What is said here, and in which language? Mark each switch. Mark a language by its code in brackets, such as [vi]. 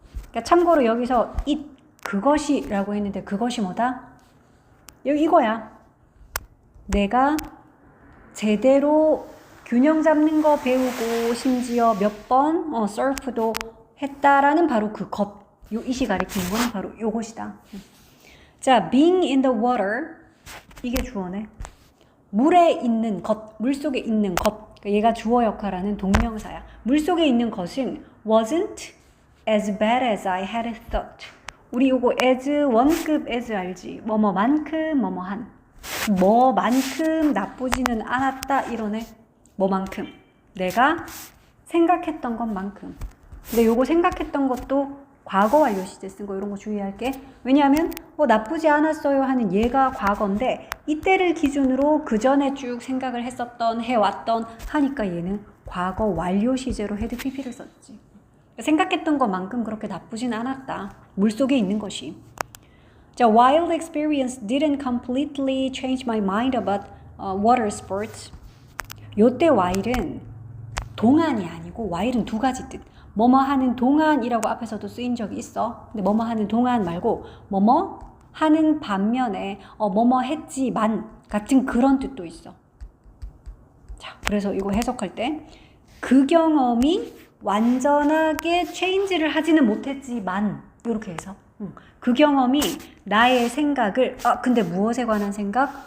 [ko] 그러니까 참고로 여기서 it 그것이라고 했는데 그것이 뭐다? 여기 이거야. 내가 제대로 균형 잡는 거 배우고 심지어 몇 번 surf도 했다라는 바로 그 것. 요 이시 가리키는 거는 바로 요것이다. [en] 자, being in the water [ko] 이게 주어네. 물에 있는 것, 물속에 있는 것. 그러니까 얘가 주어 역할하는 동명사야. 물속에 있는 것은 [en] wasn't as bad as I had thought. [ko] 우리 요거 as 원급 as 알지? 뭐뭐만큼 뭐뭐한. 뭐만큼 나쁘지는 않았다 이러네. 뭐만큼? 내가 생각했던 것만큼. 근데 요거 생각했던 것도 과거 완료 시제 쓴 거 이런 거 주의할게. 왜냐하면 나쁘지 않았어요 하는 얘가 과거인데 이때를 기준으로 그 전에 쭉 생각을 했었던 해왔던 하니까 얘는 과거 완료 시제로 헤드 PP를 썼지. 생각했던 것만큼 그렇게 나쁘진 않았다. 물속에 있는 것이. [en] 자, while the experience didn't completely change my mind about water sports. [ko] 요때 while은 동안이 아니고 while은 두 가지 뜻. 뭐뭐 하는 동안이라고 앞에서도 쓰인 적이 있어. 근데 뭐뭐 하는 동안 말고 뭐뭐 하는 반면에 뭐뭐 했지만 같은 그런 뜻도 있어. 자, 그래서 이거 해석할 때 그 경험이 완전하게 체인지를 하지는 못했지만 이렇게 해서 그 경험이 나의 생각을 근데 무엇에 관한 생각?